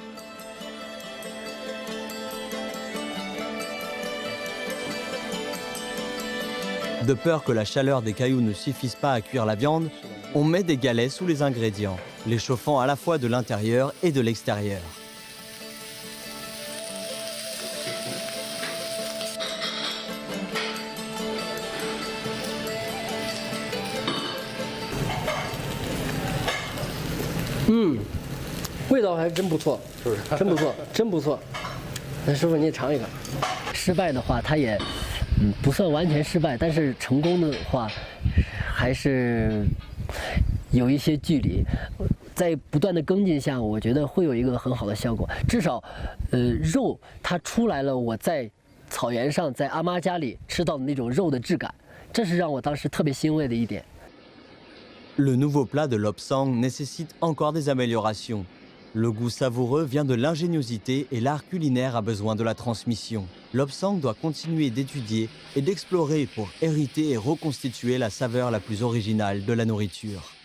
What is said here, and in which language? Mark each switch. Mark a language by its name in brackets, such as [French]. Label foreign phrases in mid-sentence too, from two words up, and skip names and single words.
[French] De peur que la chaleur des cailloux ne suffise pas à cuire la viande, on met des galets sous les ingrédients, les chauffant à la fois de l'intérieur et de l'extérieur. Mmh. [Chinese] 味道还真不错，是不是？真不错，真不错。那师傅你也尝一个。失败的话，它也不算完全失败，但是成功的话，还是有一些距离。在不断的跟进下，我觉得会有一个很好的效果。至少，肉它出来了，我再草原上在阿妈家里吃到的那种肉的质感，这是让我当时特别欣慰的一点。 [French] Le nouveau plat de l'Opsang nécessite encore des améliorations. Le goût savoureux vient de l'ingéniosité et l'art culinaire a besoin de la transmission. L'Opsang doit continuer d'étudier et d'explorer pour hériter et reconstituer la saveur la plus originale de la nourriture.